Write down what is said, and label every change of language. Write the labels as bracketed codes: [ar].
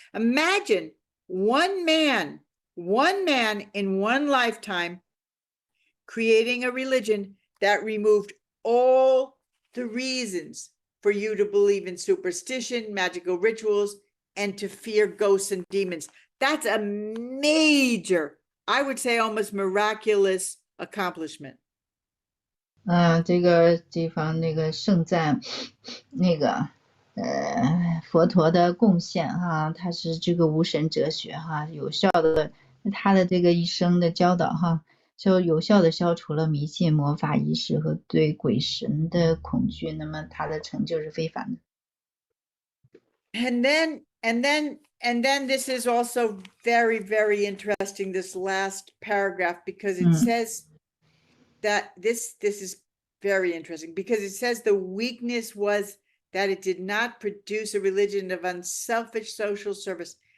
[en] Imagine one man in one lifetime creating a religion that removed all the reasons for you to believe in superstition, magical rituals, and to fear ghosts and demons. That's a major, I would say almost miraculous accomplishment. [zh] 这个地方那个盛赞那个佛陀的贡献哈，他是这个无神哲学哈，有效的他的这个一生的教导哈，就有效的消除了迷信、魔法仪式和对鬼神的恐惧，那么他的成就是非凡的。 [en] And then this is also very, very interesting, this last paragraph, because it says that this is very interesting, because it says the weakness was that it did not produce a religion of unselfish social service.